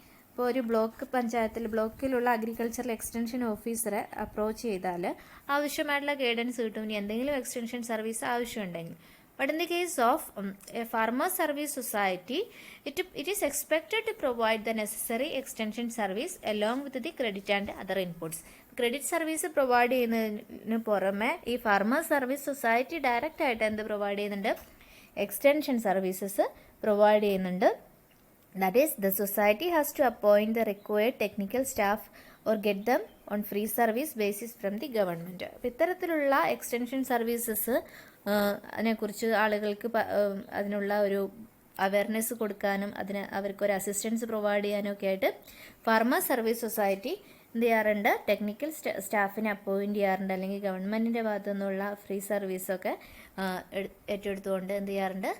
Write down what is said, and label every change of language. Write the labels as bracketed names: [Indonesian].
[Malayalam] ഇപ്പോൾ ഒരു ബ്ലോക്കിലുള്ള agricultural extension ഓഫീസറെ അപ്രോച്ച് ചെയ്താൽ ആവശ്യമായിട്ടുള്ള ഗൈഡൻസ് കിട്ടും. ഇനി എന്തെങ്കിലും എക്സ്റ്റൻഷൻ സർവീസ് ആവശ്യമുണ്ടെങ്കിൽ. [English] But in the case of a farmer service society, it is expected to provide the necessary extension service along with the credit and other inputs. [Malayalam] Credit service provide ചെയ്യുന്നതിന് പുറമെ ഈ farmer service society direct ആയിട്ട് എന്ത് provide ചെയ്യുന്നുണ്ട്? Extension services provide ചെയ്യുന്നുണ്ട്. [English] That is, the society has to appoint the required technical staff or get them on free service basis from the government. [Malayalam] അപ്പോൾ ഇത്തരത്തിലുള്ള extension services അതിനെക്കുറിച്ച് ആളുകൾക്ക് അതിനുള്ള ഒരു അവയർനെസ് കൊടുക്കാനും അവർക്കൊരു അസിസ്റ്റൻസ് പ്രൊവൈഡ് ചെയ്യാനും ഒക്കെ ആയിട്ട് ഫാർമർ സർവീസ് സൊസൈറ്റി എന്ത് ചെയ്യാറുണ്ട്? ടെക്നിക്കൽ സ്റ്റാഫിനെ അപ്പോയിൻറ്റ് ചെയ്യാറുണ്ട്. അല്ലെങ്കിൽ ഗവൺമെൻറ്റിൻ്റെ ഭാഗത്തു നിന്നുള്ള ഫ്രീ സർവീസൊക്കെ ഏറ്റെടുത്തുകൊണ്ട് എന്ത് ചെയ്യാറുണ്ട്?